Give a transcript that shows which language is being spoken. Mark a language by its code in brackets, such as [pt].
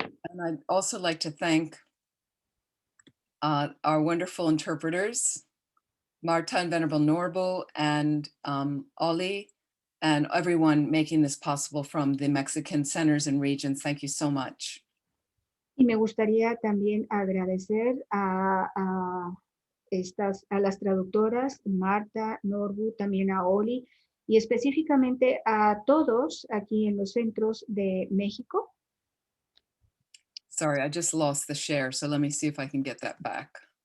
[en] And I'd also like to thank our wonderful interpreters, Marta and Venerable Norbu and Oli, and everyone making this possible from the Mexican centers and regions. Thank you so much. [es] Y me gustaría también agradecer a las traductoras, Marta, Norbu, también a Oli, y específicamente a todos aquí en los centros de México. [en] Sorry, I just lost the share, so let me see if I can get that back.